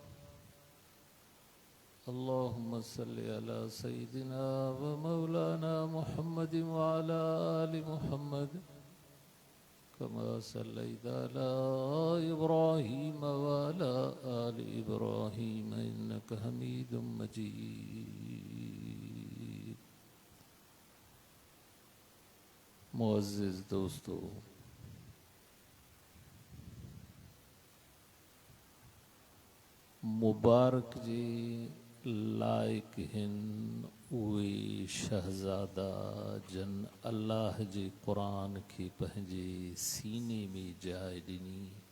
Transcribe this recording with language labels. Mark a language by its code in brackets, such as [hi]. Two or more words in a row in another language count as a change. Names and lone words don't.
[ar] اللهم صل على سيدنا ومولانا محمد وعلى آل محمد كما صليت على إبراهيم وعلى آل إبراهيم إنك حميد مجيد [sd] मुअज़्ज़िज़ दोस्तों, मुबारक जी लाइक हिन उहे शहज़ादा जन अल्लाह जे क़ुरान खे पंहिंजे सीने में जाइ ॾिनी।